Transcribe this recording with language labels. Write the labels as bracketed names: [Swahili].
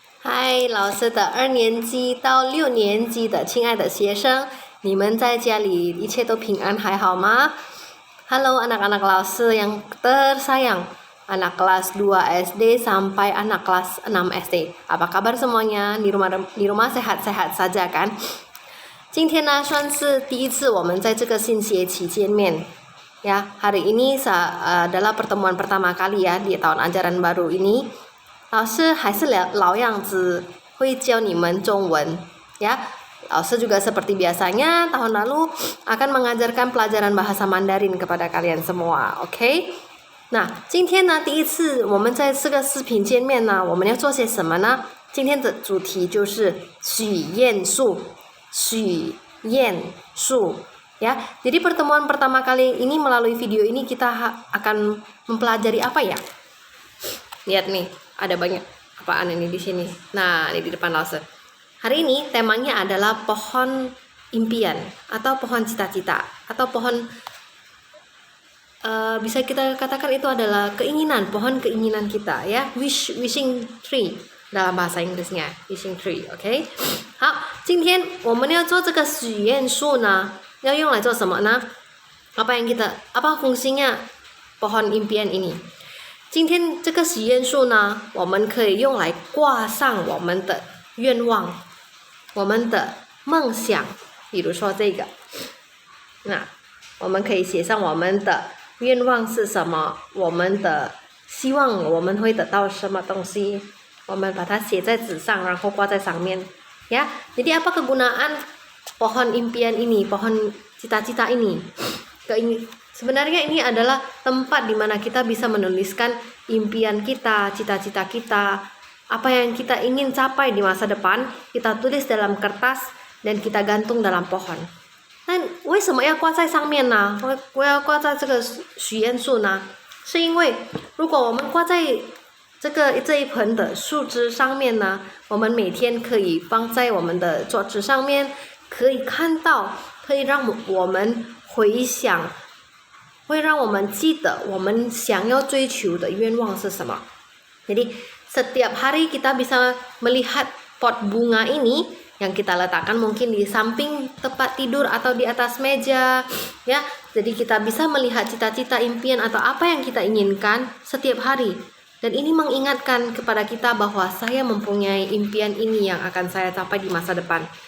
[Chinese] 嗨，老师的2年级到6年级的亲爱的学生，你们在家里一切都平安还好吗？ [Indonesian] Halo anak-anak laos yang tersayang, anak kelas 2 SD sampai anak kelas 6 SD. Apa kabar semuanya? Di rumah sehat-sehat saja kan? [Chinese] 今天呢，算是第一次我们在这个新学期见面。 [Indonesian] Ya, hari ini adalah pertemuan pertama kali ya di tahun ajaran baru ini. [Chinese] 老师还是老样子，会教你们中文ya. [Indonesian] 老师 juga seperti biasanya tahun lalu akan mengajarkan pelajaran bahasa Mandarin kepada kalian semua, OK? [Chinese] 那今天呢，第一次我们在这个视频见面呢，我们要做些什么呢？今天的主题就是许愿树，许愿树ya. [Indonesian] Jadi pertemuan pertama kali ini melalui video ini kita akan mempelajari apa ya? Lihat nih, ada banyak apaan ini di sini. Nah, ini di depan Lause. Hari ini temanya adalah pohon impian atau pohon cita-cita atau pohon bisa kita katakan itu adalah keinginan, pohon keinginan kita ya, wishing tree dalam bahasa Inggrisnya wishing tree, OK? [Chinese] 好，今天我们要做这个许愿树呢，要用来做什么呢？ [Indonesian] apa fungsinya pohon impian ini？ [Chinese] 今天这个许愿树呢，我们可以用来挂上我们的愿望，我们的梦想，比如说这个，那我们可以写上我们的愿望是什么，我们的希望我们会得到什么东西，我们把它写在纸上，然后挂在上面，ya. [Indonesian] Jadi apa kegunaan pohon impian ini, pohon cita-cita ini? Sebenarnya ini adalah tempat di mana kita bisa menuliskan impian kita, cita-cita kita, apa yang kita ingin capai di masa depan, kita tulis dalam kertas dan kita gantung dalam pohon. [Chinese] 那为什么要挂在上面呢？我要挂在这个许愿树呢？是因为如果我们挂在这一盆的树枝上面呢，我们每天可以放在我们的桌子上面，可以看到，可以让我们回想。会让我们记得我们想要追求的愿望是什么。 [Indonesian] Jadi setiap hari kita bisa melihat pot bunga ini yang kita letakkan mungkin di samping tempat tidur atau di atas meja ya. Jadi kita bisa melihat cita-cita, impian atau apa yang kita inginkan setiap hari. Dan ini mengingatkan kepada kita bahwa saya mempunyai impian ini yang akan saya capai di masa depan.